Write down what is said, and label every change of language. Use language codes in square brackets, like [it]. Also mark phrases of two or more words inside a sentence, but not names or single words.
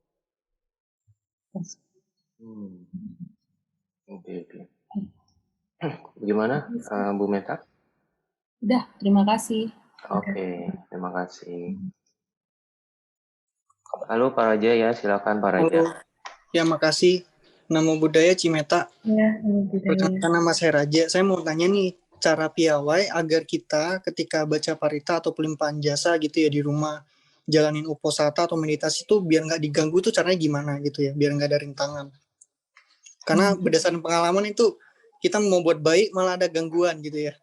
[id] Oke. Bagaimana, Bu Meta? Udah, terima kasih. Oke, terima kasih. Halo Pak Raja ya, silakan Pak Raja. Halo, ya makasih. [pi] Namo Buddhaya Cimeta. Ya, namo buddhaya. [id] Perkenalkan nama saya Raja. Saya mau tanya nih, cara piawai agar kita ketika baca parita atau pelimpahan jasa gitu ya di rumah, jalanin uposatha atau meditasi tuh biar nggak diganggu tuh caranya gimana gitu ya, biar nggak ada rintangan. Karena berdasarkan pengalaman itu, kita mau buat baik malah ada gangguan gitu ya.